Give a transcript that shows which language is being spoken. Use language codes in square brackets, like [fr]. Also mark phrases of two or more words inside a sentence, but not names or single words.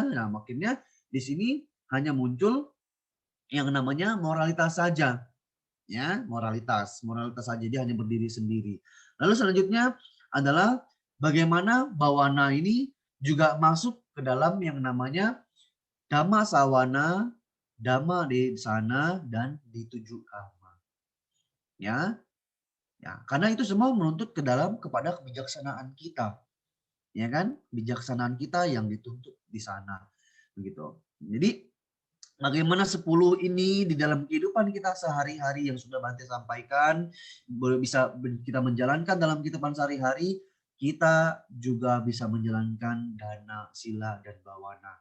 [id] Nah, maksudnya di sini hanya muncul yang namanya moralitas saja, ya, moralitas saja, dia hanya berdiri sendiri. Lalu selanjutnya adalah bagaimana bawana ini juga masuk ke dalam yang namanya [pi] dhamma sawana, dhamma desana, [id] dan di 7 kama. Ya, karena itu semua menuntut kepada kebijaksanaan kita, ya kan? Kebijaksanaan kita yang dituntut di sana, begitu. Jadi bagaimana 10 ini di dalam kehidupan kita sehari-hari yang sudah Bante sampaikan, bisa kita menjalankan dalam kehidupan sehari-hari, kita juga bisa menjalankan dana, sila, dan bawana.